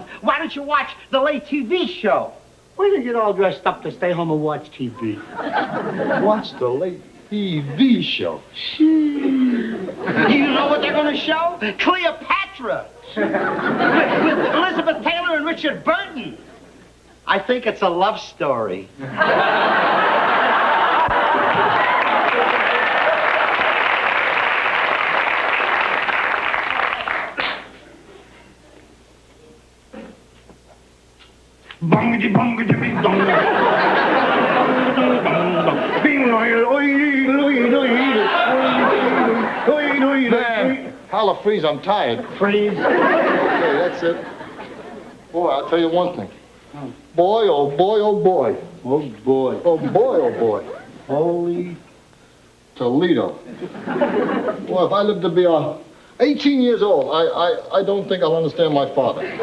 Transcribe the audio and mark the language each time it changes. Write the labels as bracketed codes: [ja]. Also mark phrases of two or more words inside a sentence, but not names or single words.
[en] Why don't you watch the late TV show? Why do you get all dressed up to stay home and watch TV? Watch the late TV show. You know what they're going to show? Cleopatra. With Elizabeth Taylor and Richard Burton. I think it's a love story. Bongity bongity bing dong. Man, holla, freeze, I'm tired. Freeze? Okay, that's it. Boy, I'll tell you one thing. Boy, oh boy, oh boy. Oh boy. Oh boy, oh boy. Holy Toledo. Boy, if I live to be 18 years old, I don't think I'll understand my father.